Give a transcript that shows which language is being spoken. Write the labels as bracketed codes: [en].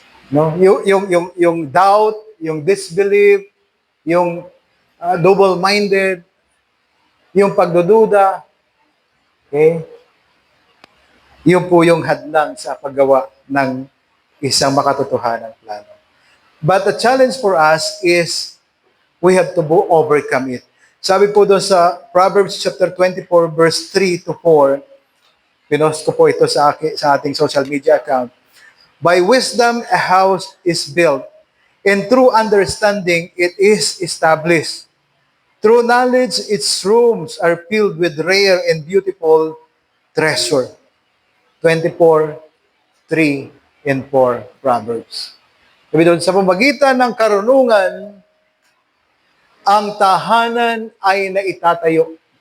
[tl] No? Yung doubt, yung disbelief, yung double-minded, yung pagdududa, okay? Yun po yung hadlang sa paggawa ng isang makatotohanan plano. [en] But the challenge for us is we have to overcome it. [tl] Sabi po doon sa Proverbs chapter 24 verse 3 to 4, pinost ko po ito sa ating social media account. [en] By wisdom a house is built, and through understanding it is established. Through knowledge, its rooms are filled with rare and beautiful treasure. 24, 3 and 4 Proverbs. [tl] Sabi doon, sa pamagitan ng karunungan, ang tahanan ay naitatayo.